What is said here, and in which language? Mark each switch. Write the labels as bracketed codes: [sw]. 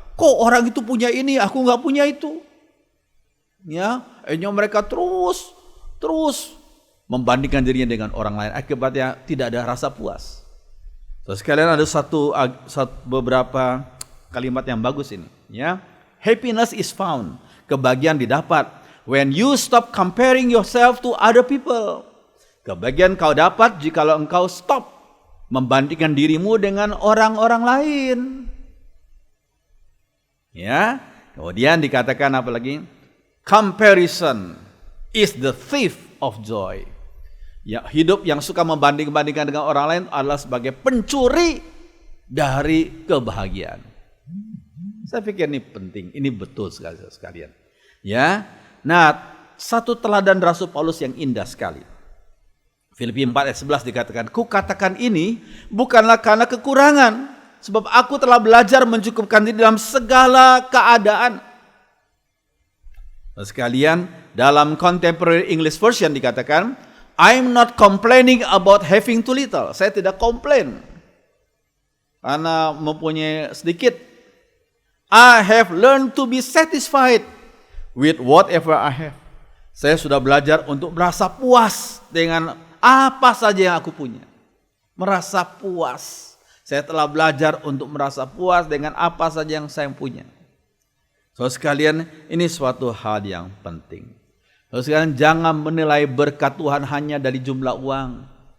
[id] Kok orang itu punya ini, aku nggak punya itu. Ya, akhirnya mereka terus membandingkan dirinya dengan orang lain. Akibatnya tidak ada rasa puas. So, sekalian ada beberapa kalimat yang bagus ini. [en] Ya, happiness is found. [id] Kebahagiaan didapat [en] when you stop comparing yourself to other people. [id] Kebahagiaan kau dapat jikalau engkau stop membandingkan dirimu dengan orang-orang lain. Ya, kemudian dikatakan apa lagi? [en] Comparison is the thief of joy. [id] Ya, hidup yang suka membanding-bandingkan dengan orang lain adalah sebagai pencuri dari kebahagiaan. Saya pikir ini penting, ini betul sekalian. Ya, nah satu teladan Rasul Paulus yang indah sekali. Filipi 4 ayat 11 dikatakan, ku katakan ini bukanlah karena kekurangan. Sebab aku telah belajar mencukupkan diri dalam segala keadaan. Sekalian, dalam Contemporary English Version dikatakan, [en] I'm not complaining about having too little. [id] Saya tidak komplain karena mempunyai sedikit. [en] I have learned to be satisfied with whatever I have. [id] Saya sudah belajar untuk merasa puas dengan apa saja yang aku punya. Merasa puas. Saya telah belajar untuk merasa puas dengan apa saja yang saya punya. Saudara sekalian, ini suatu hal yang penting. Saudara sekalian, jangan menilai berkat Tuhan hanya dari jumlah uang.